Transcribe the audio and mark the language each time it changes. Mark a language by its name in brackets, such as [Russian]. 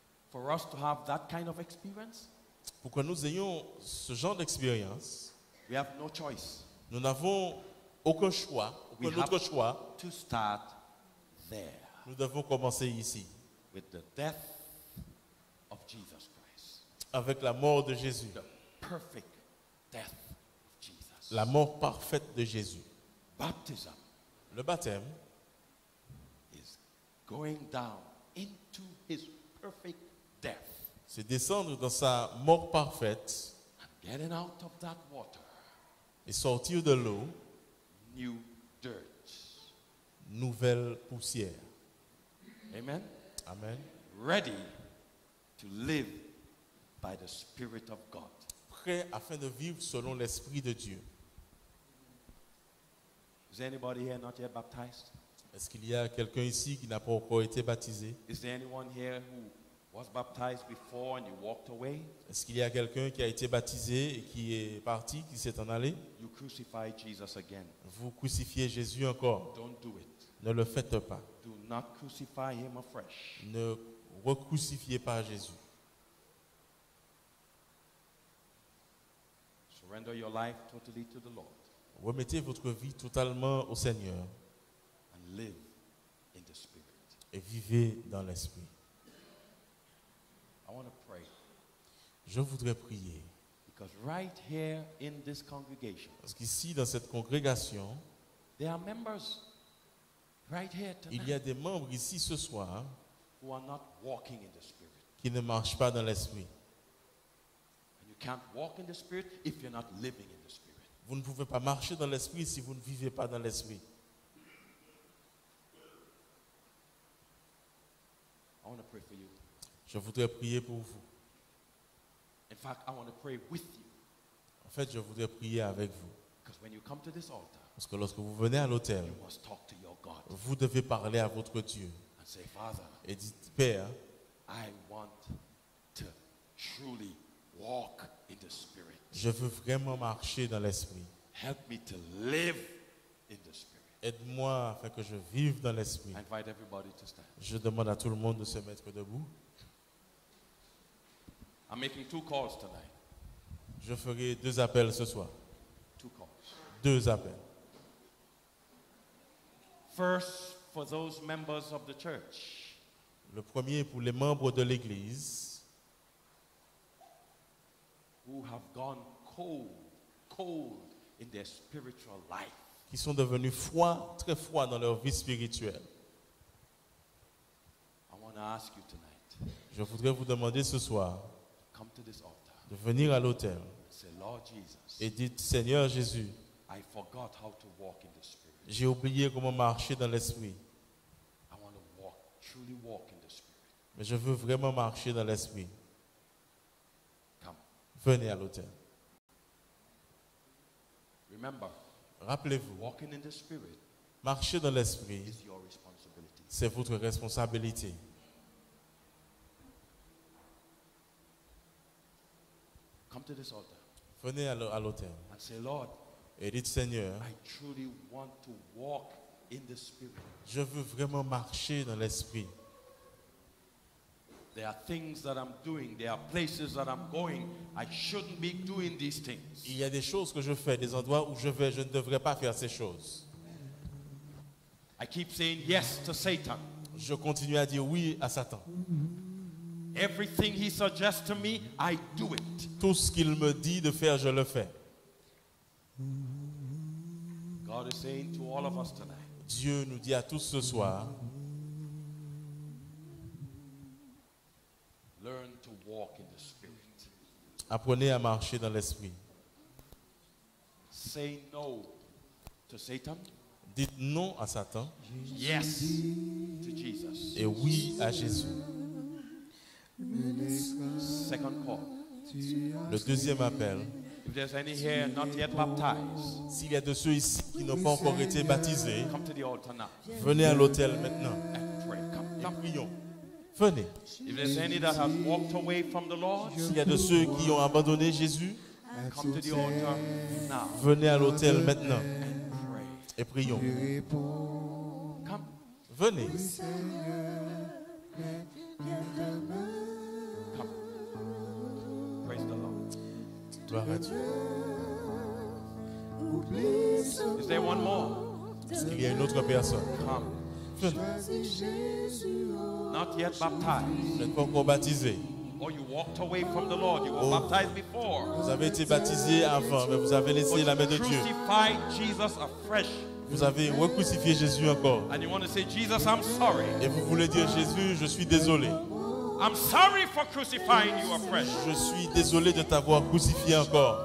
[English] for us to have that kind of experience, [French] pour que nous ayons ce genre d'expérience, [English] we have no choice [French] nous n'avons aucun choix, [English] We [French] aucun autre choix. [English] to start there [French] Nous devons commencer ici, [English] with the death of Jesus Christ. [French] avec la mort de Jésus, [English] The perfect death of Jesus. [French] la mort parfaite de Jésus. [English] Baptism [French] Le baptême, [English] is going down into His perfect death [French] c'est descendre dans sa mort parfaite [English] and getting out of that water [French] et sortir de l'eau, [English] new dirt. [French] nouvelle poussière. [English] Amen. [French] Amen. [English] Ready to live by the Spirit of God. [French] Prêt afin de vivre selon l'Esprit de Dieu. [English] Is there anybody here not yet baptized? [French] Est-ce qu'il y a quelqu'un ici qui n'a pas encore été baptisé? [English] Is there anyone here who was baptized before and you walked away? [French] Est-ce qu'il y a quelqu'un qui a été baptisé et qui est parti, qui s'est en allé? [English] You crucified Jesus again. [French] Vous crucifiez Jésus encore. [English] Don't do it. [French] Ne le faites pas. [English] Do not crucify Him afresh. [French] Ne recrucifiez pas Jésus. [English] Surrender your life totally to the Lord [French] Remettez votre vie totalement au Seigneur [English] and live in the Spirit. [French] et vivez dans l'Esprit. [English] I want to pray [French] Je voudrais prier. [English] because right here in this congregation, [French] Parce qu'ici, dans cette congrégation, [English] there are members right here [French] il y [English] tonight [French] a des membres ici ce soir [English] who are not walking in the Spirit. [French] qui ne marchent pas dans l'Esprit. [English] And you can't walk in the Spirit if you're not living in the Spirit. [French] Vous ne pouvez pas marcher dans l'Esprit si vous ne vivez pas dans l'Esprit. [English] I want to pray for you. [French] Je voudrais prier pour vous. [English] In fact, I want to pray with you [French] En fait, je voudrais prier avec vous. [English] because when you come to this altar, [French] Parce que lorsque vous venez à l'autel, [English] you must talk to your God [French] vous devez parler à votre Dieu [English] and say, Father, [French] et dites, Père, [English] I want to truly walk in the Spirit. [French] je veux vraiment marcher dans l'Esprit. [English] Help me to live in the Spirit. [French] Aide-moi afin que je vive dans l'Esprit. [English] I invite everybody to stand. [French] Je demande à tout le monde de se mettre debout. [English] I'm making 2 calls tonight. [French] Je ferai 2 appels ce soir. [English] 2 calls. [French] 2 appels. [English] First, for those members of the church [French] Le premier est pour les membres de l'Église [English] who have gone cold in their spiritual life. [French] qui sont devenus froids, très froids dans leur vie spirituelle. [English] I want to ask you tonight, [French] Je voudrais vous demander ce soir [English] come to this altar [French] de venir à l'autel [English] and say, Lord Jesus, [French] et dites, Seigneur Jésus, [English] I forgot how to walk in the Spirit. [French] j'ai oublié comment marcher dans l'esprit, [English] I want to walk, truly walk in the Spirit. [French] mais je veux vraiment marcher dans l'esprit. [English] Come. [French] Venez à l'autel. [English] Remember, [French] Rappelez-vous, [English] walking in the Spirit [French] marcher dans l'esprit, [English] is your responsibility. [French] c'est votre responsabilité. [English] Come to this altar [French] Venez à l'autel [English] and say, Lord, [French] et dites, Seigneur, [English] I truly want to walk in the Spirit. [French] je veux vraiment marcher dans l'esprit. [English] There are things that I'm doing. There are places that I'm going. I shouldn't be doing these things. [French] Il y a des choses que je fais, des endroits où je vais, je ne devrais pas faire ces choses. [English] I keep saying yes to Satan. [French] Je continue à dire oui à Satan. [English] Everything he suggests to me, I do it. [French] Tout ce qu'il me dit de faire, je le fais. [English] God is saying to all of us tonight, [French] Dieu nous dit à tous ce soir, [English] learn to walk in the Spirit. [French] apprenez à marcher dans l'esprit. [English] Say no to Satan. [French] Dites non à Satan [English] Yes to Jesus. [French] et oui à Jésus. [English] Second call. [French] Le deuxième appel, [English] If there's any here not yet baptized, [French] s'il y a de ceux ici qui n'ont pas encore été baptisés, [English] come to the altar now [French] venez à l'autel maintenant. [English] and pray. Come, [French] Et [English] come. [French] prions. Venez. [English] If there's any that have walked away from the Lord, [French] S'il y a de ceux qui ont abandonné Jésus, [English] come to the altar now [French] venez à l'autel maintenant [English] and pray. [French] et prions. [English] Come. [French] Venez. [English] Come. Praise the Lord. [French] Gloire à Dieu. [English] Is there one more? [French] Est-ce qu'il y a une autre personne? [English] Come. [French] Venez. [English] Not yet baptized. [French] Vous n'êtes pas encore baptisé. [English] Or you walked away from the Lord. You were Oh. baptized before. [French] Vous avez été baptisé avant, mais vous avez [English] But [French] laissé la main de [English] you [French] Dieu. [English] crucified Jesus afresh. [French] Vous avez recrucifié Jésus encore. [English] And you want to say, Jesus, I'm sorry. [French] Et vous voulez dire, Jésus, je suis désolé. [English] I'm sorry for crucifying you afresh. [French] Je suis désolé de t'avoir crucifié encore.